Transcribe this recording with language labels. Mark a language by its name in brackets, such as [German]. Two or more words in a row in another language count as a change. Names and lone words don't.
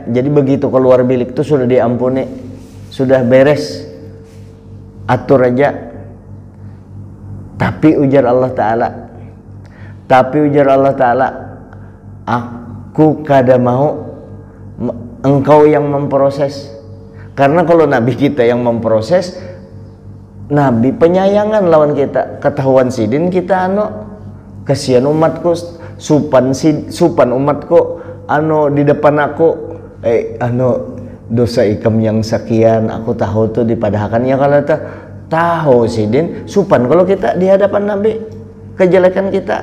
[Banjar] Jadi begitu keluar bilik itu sudah diampuni, sudah beres, atur aja. Tapi ujar Allah Ta'ala, aku kada mau engkau yang memproses. Karena kalau Nabi kita yang memproses, Nabi penyayangan lawan kita. Ketahuan Sidin kita kasihan umatku, supan umatku di depan aku, dosa ikam yang sekian aku tahu tuh dipadahkan ya. Kalau tahu Sidin supan kalau kita di hadapan Nabi kejelekan kita.